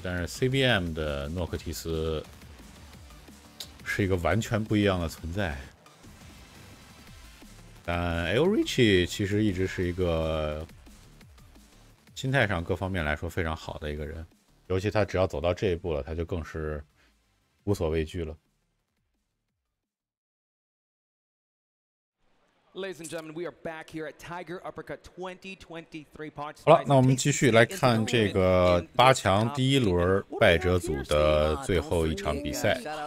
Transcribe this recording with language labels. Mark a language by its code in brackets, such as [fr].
[zh] 但是 CBM 的诺克提斯是一个完全不一样的存在。但 AO Rich 其实一直是一个心态上各方面来说非常好的一个人，尤其他只要走到这一步了，他就更是无所畏惧了。 [en] Ladies and gentlemen, we are back here at Tiger Uppercut 2023 podcast. [zh] 好了，那我们继续来看这个8强第1轮败者组的最后一场比赛。